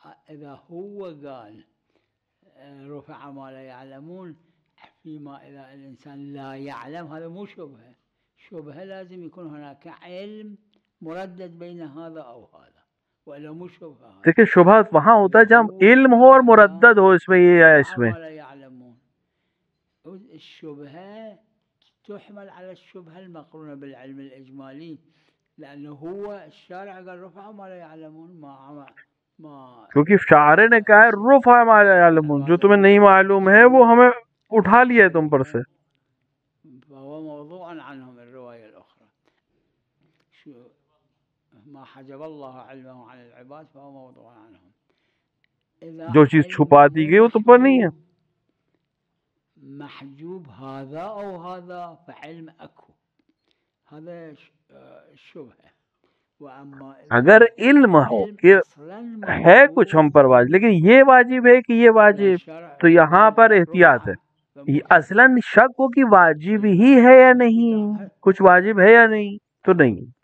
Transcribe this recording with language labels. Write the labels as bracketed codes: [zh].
[ar] اذا هو قال رفع ما لا يعلمون فيما اذا الانسان لا يعلم، هذا مو شبهه. شبهه لازم يكون هناك علم مردد بين هذا او هذا، والا مو شبهه. [ur] دیکھیں شبہہ وہاں ہوتا ہے جب علم ہو اور مردد ہو اس میں، یہ ہے اس میں. [ar] الشبهه تحمل على الشبهه المقرونه بالعلم الاجمالي، لانه هو الشارع قال رفع ما لا يعلمون ما [ur] کیونکہ شاعر نے کہا ہے [ar] رفع ما لا يعلمون، [ur] جو تمہیں نہیں معلوم ہے وہ ہمیں اٹھا لیا ہے تم پر سے. [ar] فهو موضوع عنهم الروايه الاخرى. ما حجب الله علمه عن العباد فهو موضوع عنهم. [ur] جو چیز چھپا دی گئی وہ تم پر نہیں ہے. [ar] محجوب هذا او هذا فعلم اكو، هذا شبهه. واما [ur] اگر علم ہو کہ ہے کچھ ہم پر واجب لیکن یہ واجب ہے کہ یہ واجب، تو یہاں پر احتیاط ہے. اصلاً شک ہو کہ واجب ہی ہے یا نہیں، کچھ واجب ہے یا نہیں تو نہیں.